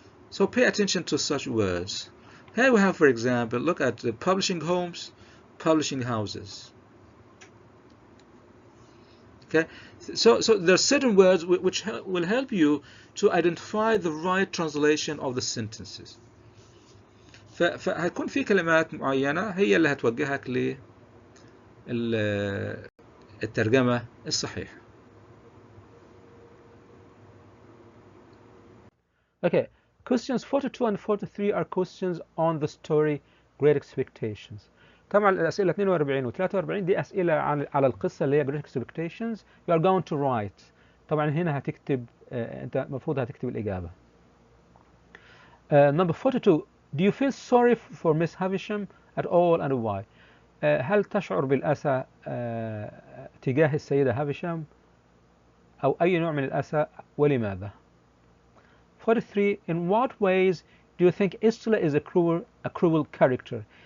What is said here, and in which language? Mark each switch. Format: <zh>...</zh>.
<en>So pay attention to such words. Here we have, for example, look at the publishing homes, publishing houses. Okay. So there are certain words which will help you to identify the right translation of the sentences.</en> <ar>فهيكون في كلمات معينة هي اللي هتوجهك للترجمة الصحيحة.</ar> <en>Okay, questions 42 and 43 are questions on the story Great Expectations.</en> <ar>طبعا الأسئلة 42 و 43 دي أسئلة على القصة اللي هي Great Expectations.</ar> <en>You are going to write.</en> <ar>طبعا هنا هتكتب أنت المفروض هتكتب الإجابة.</ar> <en>Number 42. Do you feel sorry for Miss Havisham at all and why?</en> <ar>هل تشعر بالأسى تجاه السيدة هافشام أو أي نوع من الأسى ولماذا؟ 43.</ar> <en>In what ways do you think Istla is a cruel character?</en>